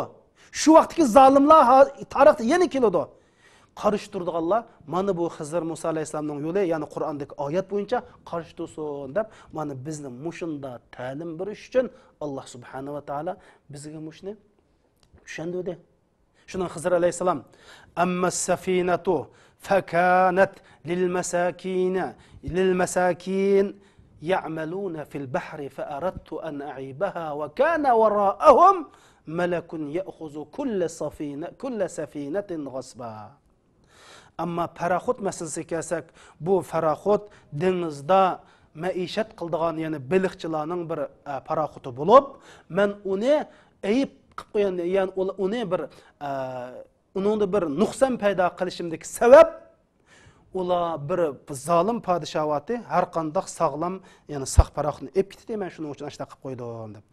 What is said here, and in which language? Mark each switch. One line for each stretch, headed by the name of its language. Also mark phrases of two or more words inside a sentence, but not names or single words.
Uzbek: Shu vaqtdagi zolimlar tarixda yana keladi. Qarshi turdiganlar mana bu Xizr Musa alayhisalomning yo'li, ya'ni Qur'ondagi oyat bo'yicha qarshi tursin deb mana bizni mushunda ta'lim berish uchun
Arabic: الله سبحانه وتعالى
Uzbek: bizga mushni tushundirdi. Shundan Xizr alayhisalom
Arabic: أما السفينة فكانت لمساكين يعملون في البحر فأردت أن أعيبها وكان وراءهم ملك يأخذ كل سفينة غصبا.
Uzbek: Amma paraxut masalasiga kelsak, bu paraxut dengizda maishat qildigan, ya'ni baliqchilarning bir paraxuti bo'lib, men uni ayib qilib qo'ygan, ya'ni uni bir uningda bir nuqson paydo qilishimdagi sabab ular bir zolim podshohati har qanday sog'lom, ya'ni saq paraxutni ep ketdi, men shuning uchun ashta qilib qo'ydim deb.